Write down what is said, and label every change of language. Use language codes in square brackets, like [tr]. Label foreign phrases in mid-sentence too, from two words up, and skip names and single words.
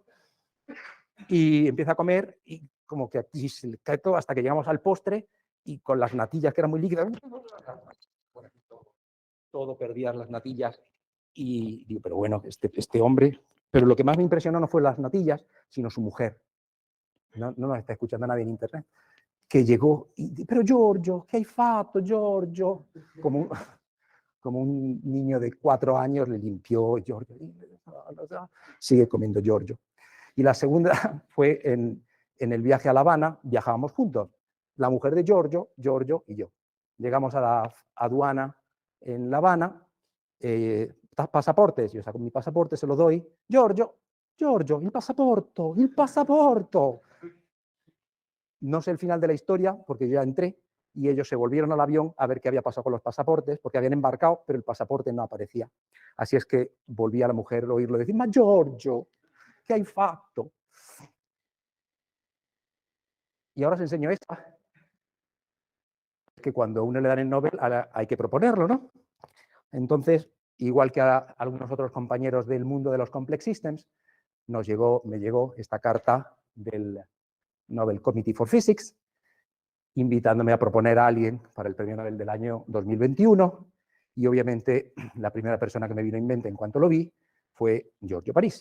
[es] Y empieza a comer y como que aquí se le cae todo hasta que llegamos al postre y con las natillas que eran muy líquidas, todo perdías las natillas y digo, pero bueno, este hombre, pero lo que más me impresionó no fue las natillas, sino su mujer. No nos está escuchando nadie en internet, que llegó y, pero Giorgio, [it] ¿qué hai fatto, [es] Giorgio? Como un niño de 4 años le limpió Giorgio, sigue comiendo Giorgio. Y la segunda fue en el viaje a La Habana, viajábamos juntos, la mujer de Giorgio y yo. Llegamos a la aduana en La Habana, pasaportes, yo saco mi pasaporte, se lo doy, [it] Giorgio, il passaporto. [es] No sé el final de la historia, porque yo ya entré, y ellos se volvieron al avión a ver qué había pasado con los pasaportes, porque habían embarcado, pero el pasaporte no aparecía. Así es que volví a la mujer a oírlo decir, [it] ma Giorgio, ¿qué hai fatto? [es] Y ahora os enseño esta, que cuando a uno le dan el Nobel hay que proponerlo, ¿no? Entonces, igual que a algunos otros compañeros del mundo de los [en] Complex Systems, [es] me llegó esta carta del Nobel Committee for Physics, invitándome a proponer a alguien para el premio Nobel del año 2021, y obviamente la primera persona que me vino en mente en cuanto lo vi fue Giorgio Parisi.